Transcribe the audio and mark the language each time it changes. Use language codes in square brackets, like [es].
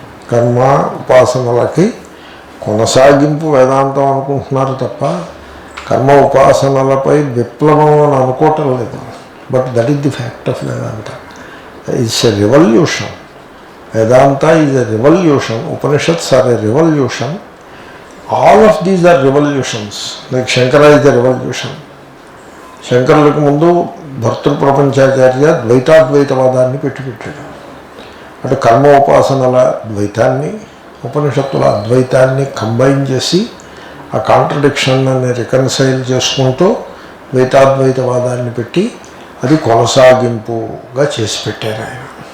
[te] కర్మ ఉపాసనలకి కొనసాగింపు వేదాంతం అనుకుంటున్నారు తప్ప కర్మ ఉపాసనలపై విప్లవం అని అనుకోవటం లేదు. [en] But that is the fact of Vedanta. It's a revolution. Vedanta is a revolution. Upanishads are a revolution. All of these are revolutions. Like Shankara is a revolution. [te] శంకరులకు ముందు భర్తృ ప్రపంచాచార్య ద్వైతాద్వైతవాదాన్ని పెట్టాడు. అంటే కర్మ ఉపాసనల ద్వైతాన్ని ఉపనిషత్తుల అద్వైతాన్ని కంబైన్ చేసి ఆ కాంట్రడిక్షన్ అని రికన్సైల్ చేసుకుంటూ ద్వైతాద్వైతవాదాన్ని పెట్టి అది కొనసాగింపుగా చేసి పెట్టారు ఆయన.